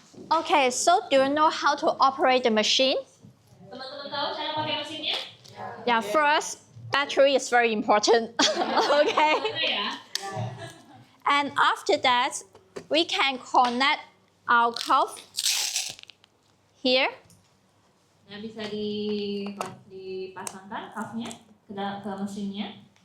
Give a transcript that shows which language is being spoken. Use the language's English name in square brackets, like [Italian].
[English] Okay, so do you know how to operate the machine? [Indonesian] Teman-teman tahu cara pakai mesinnya? [English] Yeah, first, battery is very important. Okay. [Indonesian] Mana ya? [English] And after that, we can connect our cuff here. [Indonesian] Nah, bisa dipasangkan cuff-nya ke mesinnya.